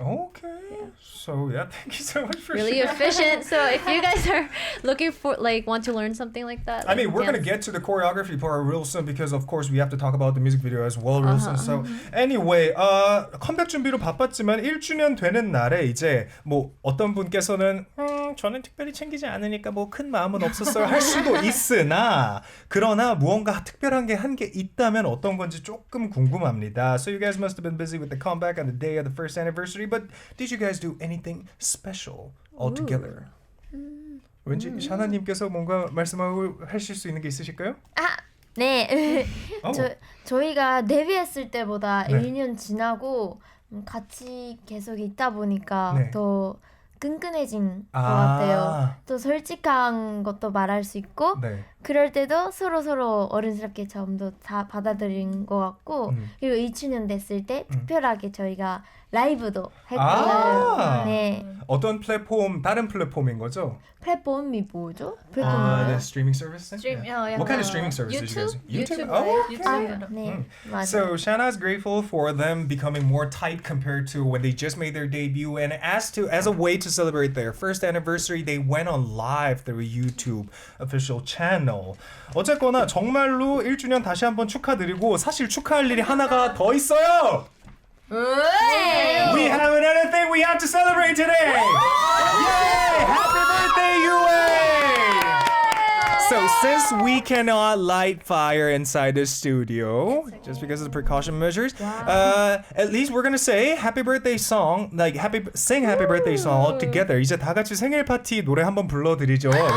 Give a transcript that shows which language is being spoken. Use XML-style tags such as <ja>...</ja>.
<en>Okay. So thank you so much for Really sharing. efficient. So if you guys are looking for want to learn something like that, I mean, we're going to get to the choreography part real soon because of course we have to talk about the music video as well real soon. So anyway,</en> <ko>컴백 준비로 바빴지만 1주년 되는 날에 이제 이제 뭐 어떤 분께서는 저는 특별히 챙기지 않으니까 뭐 큰 마음은 없었어요 할 수도 있으나 그러나 무언가 특별한 게 한 게 있다면 어떤 건지 조금 궁금합니다.</ko> <en>So you guys must have been busy with the comeback on the day of the first anniversary, but did you guys do anything special all together?</en> <ko>왠지 샤나님께서 뭔가 말씀하고 하실 수 있는 게 있으실까요? 네. 저희가 데뷔했을 때보다 네. 1년 지나고 같이 계속 있다 보니까 네. 더 끈끈해진 것 같아요. 또 솔직한 것도 말할 수 있고 네. 그럴 때도 서로 어른스럽게 전부 다 받아들인 것 같고 그리고 2주년 됐을 때 특별하게 저희가 라이브도 했거든요. 네. 어떤 플랫폼, 다른 플랫폼인 거죠? 플랫폼이 뭐죠?</ko> <en>The streaming service? What kind of streaming services you guys? YouTube. Oh, YouTube.</en> <ko>네, 맞아요.</ko> <en>So Shanna's grateful for them becoming more tight compared to when they just made their debut, and as a way to celebrate their first anniversary, they went on live through a YouTube official channel.</en> <ko>어쨌거나 정말로 1주년 다시 한번 축하드리고 사실 축하할 일이 하나가 더 있어요.</ko> <en>We have another thing we have to celebrate today. Yay! Happy birthday, UA! So since we cannot light fire inside the studio, just because of the precaution measures, at least we're gonna say happy birthday song, sing happy birthday song all together.</en> <ko>이제 다 같이 생일 파티 노래 한번 불러드리죠.</ko>